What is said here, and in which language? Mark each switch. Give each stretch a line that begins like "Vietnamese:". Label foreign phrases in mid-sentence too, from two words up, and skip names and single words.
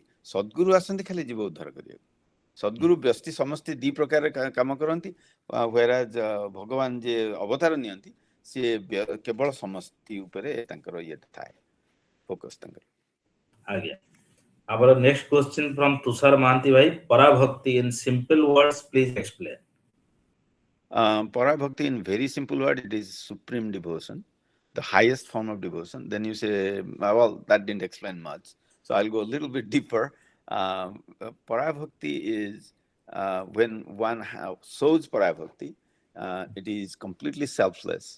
Odia: ସଦ୍ଗୁରୁ ଆସନ୍ତି ଖାଲି ଜୀବ ଉଦ୍ଧାର କରିବାକୁ। ସଦ୍ଗୁରୁ ବ୍ୟସ୍ତି ସମସ୍ତେ ଦି ପ୍ରକାର କାମ କରନ୍ତି, ହ୍ୱେରାଜ ଭଗବାନ ଯିଏ ଅବତାର ନିଅନ୍ତି ସିଏ କେବଳ ସମସ୍ତି ଉପରେ ତାଙ୍କର ଇଏ ଥାଏ, ଫୋକସ ତାଙ୍କର। ଆଜ୍ଞା, ଆମର
English: next question from ତୁଷାର ମହାନ୍ତି ଭାଇ, ପରାଭକ୍ତି in simple words please explain. Parabhakti in very simple word, it is supreme devotion, the highest form of devotion. Then you say, well, that didn't explain much, so I'll go a little bit deeper. Parabhakti is when one shows Parabhakti, it is completely selfless.